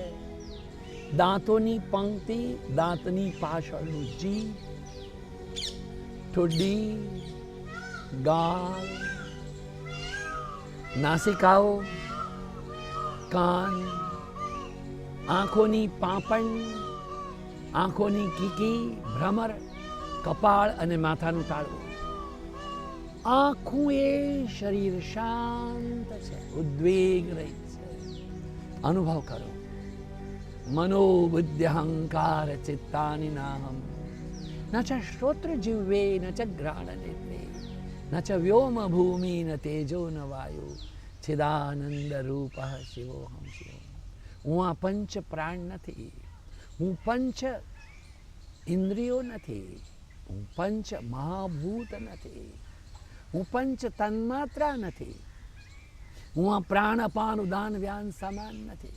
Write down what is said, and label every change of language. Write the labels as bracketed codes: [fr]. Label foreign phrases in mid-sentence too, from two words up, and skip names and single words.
[gu] દાંતોની પંક્તિ, દાંતની પાછળનું જીભ, ઠોડી, ગાલ, નાસિકાઓ, કાન, આંખોની પાંપણ, આંખોની કીકી, ભ્રમર, કપાળ અને માથાનું તાળવું. આખું એ શરીર શાંત છે, ઉદ્વેગ રહિત છે. અનુભવ કરો. [sa] મનોબુદ્ધિ અહંકાર ચિત્તાની નાહમ न च श्रोत्रजिह्वे न च घ्राणनेत्रे न च व्योम भूमि न तेजो न वायु चिदानंद रूप શિવોહમ શિવોહમ. [gu] હું આ પંચ પ્રાણ નથી, હું પંચ ઇન્દ્રિયો નથી, હું પંચ મહાભૂત નથી, હું પંચ તન્માત્રા નથી, હું આ પ્રાણ અપાન ઉદાન વ્યાન સમાન નથી.